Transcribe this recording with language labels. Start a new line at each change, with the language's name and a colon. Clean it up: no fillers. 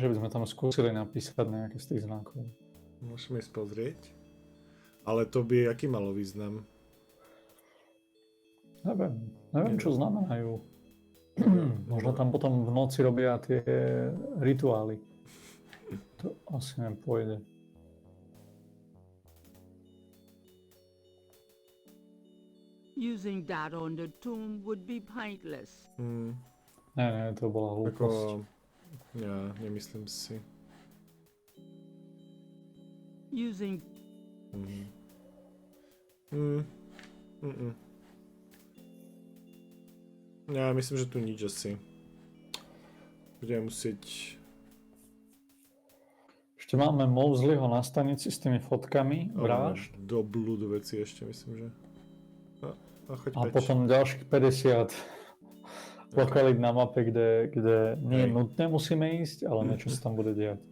Slovak: Že by sme tam skúsili napísať nejaké z tých znakov. Môžeme ísť pozrieť. Ale to by aký malo význam? Neviem čo znamenajú. Možno tam potom v noci robia tie rituály. To asi nepôjde.
English: Using that on the tomb would be pointless.
Slovak: Nie, to bola hlúposť. Ja nemyslím si.
English: Using...
Slovak: Ja myslím, že tu nič asi. Budeme musieť... Ešte máme Moselyho na stanici s tými fotkami vražd. Do blúdu veci ešte, myslím, že. A potom ďalších 50 lokalít na mape, kde nie nutne musíme ísť, ale niečo sa tam bude diať.